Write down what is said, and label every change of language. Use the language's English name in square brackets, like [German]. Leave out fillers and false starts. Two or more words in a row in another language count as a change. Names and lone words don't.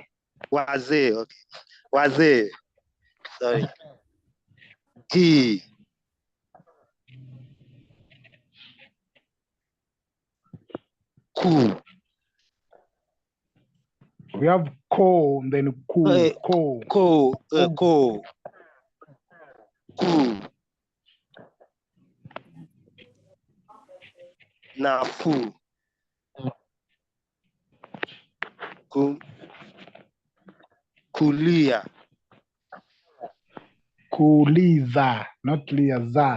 [Swahili] Wazee. Okay. Wazee. Sorry. Hii. Ku. [English] We have ko, then ku, ko. [Swahili] Ko. Ko. Ku. Nafu. Kulia. Kuliza, not liaza.